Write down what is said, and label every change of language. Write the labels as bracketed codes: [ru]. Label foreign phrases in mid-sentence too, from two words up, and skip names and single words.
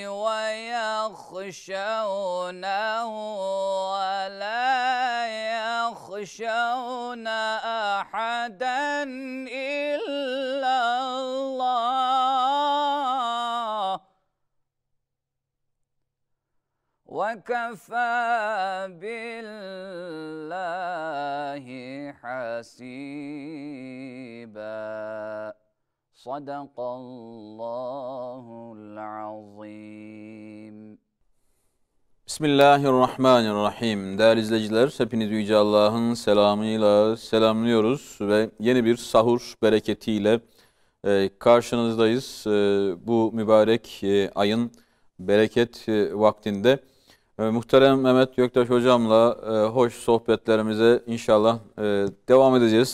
[ar] ويخشونه ولا يخشون أحدا إلا الله وكفى بالله حسيبا. صدق الله العظيم. Bismillahirrahmanirrahim. [tr] Değerli izleyiciler, hepinizi Yüce Allah'ın selamıyla selamlıyoruz ve yeni bir sahur bereketiyle karşınızdayız. Bu mübarek ayın bereket vaktinde muhterem Mehmet Göktaş hocamla hoş sohbetlerimize inşallah devam edeceğiz.